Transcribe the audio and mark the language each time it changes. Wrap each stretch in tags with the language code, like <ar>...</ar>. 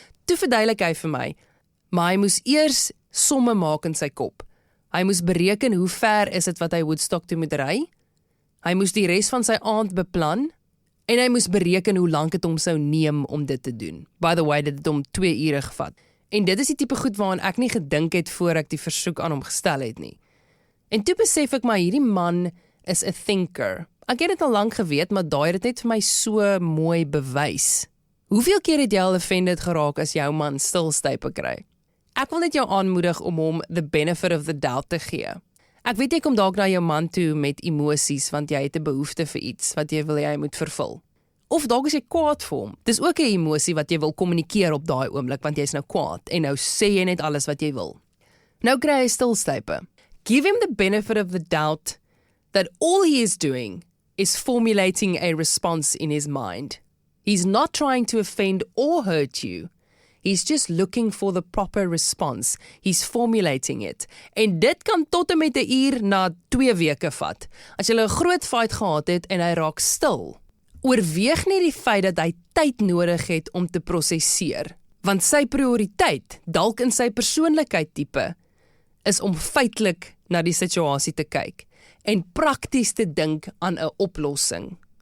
<af>Toe verduidelik hy vir my, maar hy moes eers somme maak in sy kop. Hy moes bereken hoe ver is dit wat hy Woodstock toe moet ry. Hy moes die res van sy aand beplan, en hy moes bereken hoe lank het hom sou neem om dit te doen.</af> <en>By the way,</en> <af>dit het hom 2 ure gevat. En dit is die tipe goed waaraan ek nie gedink het voor ek die versoek aan hom gestel het nie. En toe besef ek maar, hierdie man is 'n thinker. Ek het dit al lank geweet, maar daai het dit net vir my so mooi bewys. Hoeveel keer het jy al offended geraak as jou man stilstype kry? Ek wil net jou aanmoedig om hom</af> <en>the benefit of the doubt</en> <af>te gee. Ek weet jy kom dalk na jou man toe met emosies, want jy het 'n behoefte vir iets wat jy wil hy moet vervul. Of dalk is jy kwaad vir hom. Dis ook 'n emosie wat jy wil kommunikeer op daai oomblik, want jy's nou kwaad, en nou sê jy net alles wat jy wil. Nou kry hy stilstype.</af> <en>Give him the benefit of the doubt that all he is doing is formulating a response in his mind. He's not trying to offend or hurt you. He's just looking for the proper response. He's formulating it.</en> <af>En dit kan tot en met 'n uur na 2 weke vat. As jy 'n groot fight gehad het en hy raak stil, oorweeg nie die feit dat hy tyd nodig het om te prosesseer. Want sy prioriteit, dalk in sy persoonlikheid tipe, is om feitelik na die situasie te kyk en prakties te dink aan 'n oplossing.</af>